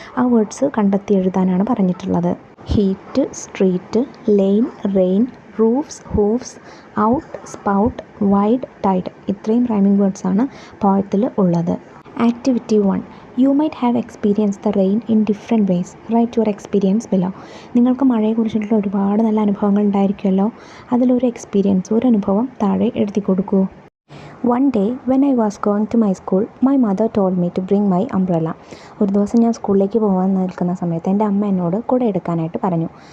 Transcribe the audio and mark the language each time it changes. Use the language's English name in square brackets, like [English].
[Malayalam] ആ വേർഡ്സ് കണ്ടെത്തി എഴുതാനാണ് പറഞ്ഞിട്ടുള്ളത്. Heat, street, line, rain, roofs, ഹൂഫ്സ്, out, spout, wide, Tide. ഇത്രയും റൈമിംഗ് വേർഡ്സാണ് പോയത്തിൽ ഉള്ളത്. [English] Activity 1, you might have experience the rain in different ways. Write your experience below. [Malayalam] നിങ്ങൾക്ക് മഴയെക്കുറിച്ചിട്ടുള്ള ഒരുപാട് നല്ല അനുഭവങ്ങൾ ഉണ്ടായിരിക്കുമല്ലോ. അതിലൊരു എക്സ്പീരിയൻസ്, ഒരു അനുഭവം താഴെ എഴുതി കൊടുക്കൂ. [English] One day when I was going to my school, my mother told me to bring my umbrella. [Malayalam] ഒരു ദിവസം ഞാൻ സ്കൂളിലേക്ക് പോകാൻ നിൽക്കുന്ന സമയത്ത് എൻ്റെ അമ്മ എന്നോട് കുട എടുക്കാനായിട്ട് പറഞ്ഞു.